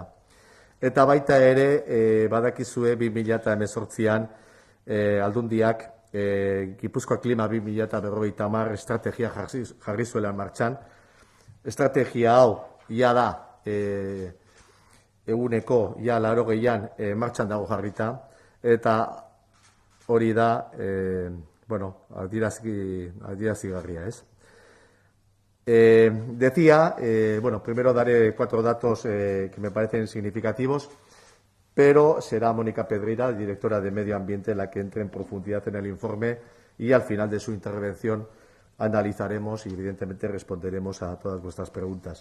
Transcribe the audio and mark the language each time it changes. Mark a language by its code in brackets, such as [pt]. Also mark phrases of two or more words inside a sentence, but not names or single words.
[eu] Eta baita ere, badakizue 2018an aldundiak Gipuzkoa Klima 2050 estrategia jarri zuela martxan. Estrategia hau, ia da, eguneko, ia 80an martxan dago jarrita, eta hori da, adierazgarria, [es] ¿es? Decía, primero daré 4 datos que me parecen significativos, pero será Mónica Pedreira, directora de Medio Ambiente, la que entre en profundidad en el informe y al final de su intervención analizaremos y evidentemente responderemos a todas vuestras preguntas.